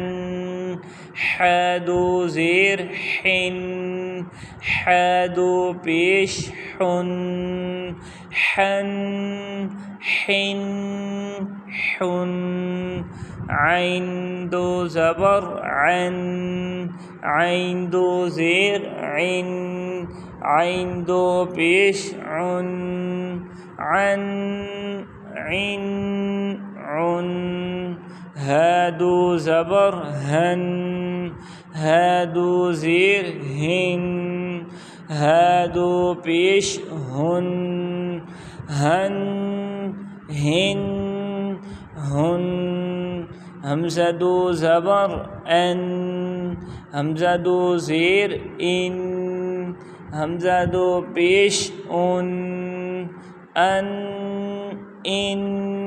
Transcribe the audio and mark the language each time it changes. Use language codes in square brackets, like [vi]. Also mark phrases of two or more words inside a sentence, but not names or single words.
[ur] حا دو زیر حن حا دو پیش حن حن حن حن عین دو زبر عن عین دو زیر عن عین دو پیش عن عن عن عن ها دو زبر هن ها دو زیر هن ها دو پیش هن هن هن هن حمزہ دو زبر ان حمزہ دو زیر ان حمزہ دو پیش ان ان